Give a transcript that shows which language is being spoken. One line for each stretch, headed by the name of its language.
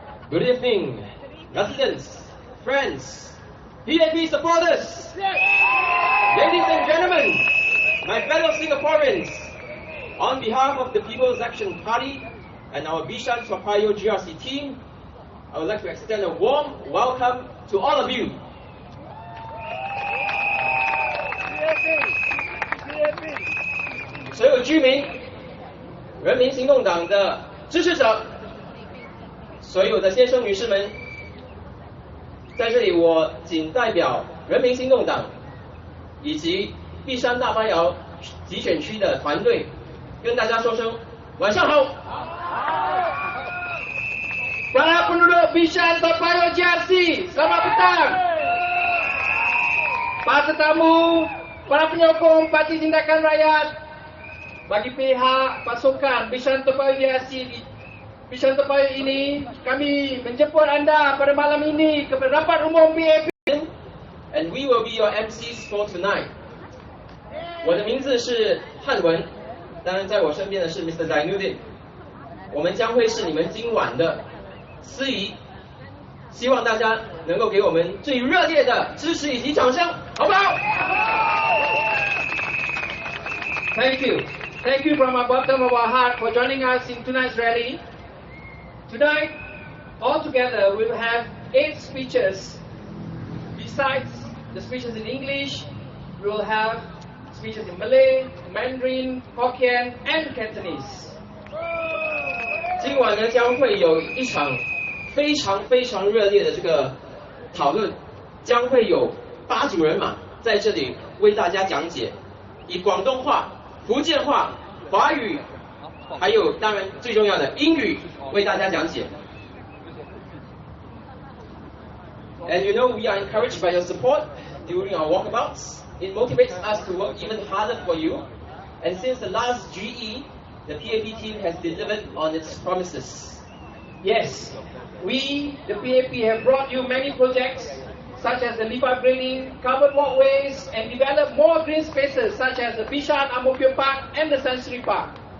English: Good evening, residents, friends, PAP supporters, ladies and gentlemen, my fellow Singaporeans. On behalf of the People's Action Party and our Bishan-Toa PAYOH GRC team, I would like to extend a warm welcome to all of you.
Chinese: PAP 所有居民、人民行动党的支持者。所有的先生女士们，在这里我仅代表人民行动党以及璧山大巴窑集选区的团队，跟大家说声晚上好。
Malay: Para penduduk Bishan-Toa PAYOH GRC, selamat petang. Para tetamu, para penyokong Parti Tindakan Rakyat, bagi pihak pasukan Bishan-Toa PAYOH GRC Bishan-Toa PAYOH ini, kami menjemput anda pada malam ini ke rapat umum PAP.
English: And we will be your MCs for tonight.
Chinese: 我的名字是汉文，当然在我身边的是 Mr. Zainuddin。我们将会是你们今晚的司仪，希望大家能够给我们最热烈的支持以及掌声，好不好 ？
English: Thank you. Thank you from the bottom of our heart for joining us in tonight's rally. Tonight, altogether, we will have 8 speeches. Besides the speeches in English, we will have speeches in Malay, Mandarin, Hokkien, and Cantonese.
Chinese: 今晚呢，将会有一场非常热烈的这个讨论，将会有8组人马在这里为大家讲解，以广东话、福建话、华语，还有当然最重要的英语为大家讲解。
English: And you know we are encouraged by your support during our walkabouts. It motivates us to work even harder for you. And since the last GE, the PAP team has delivered on its promises. Yes, we, the PAP, have brought you many projects such as the lift upgrading, covered walkways, and developed more green spaces such as the Bishan Amokyo Park and the Sensory Park.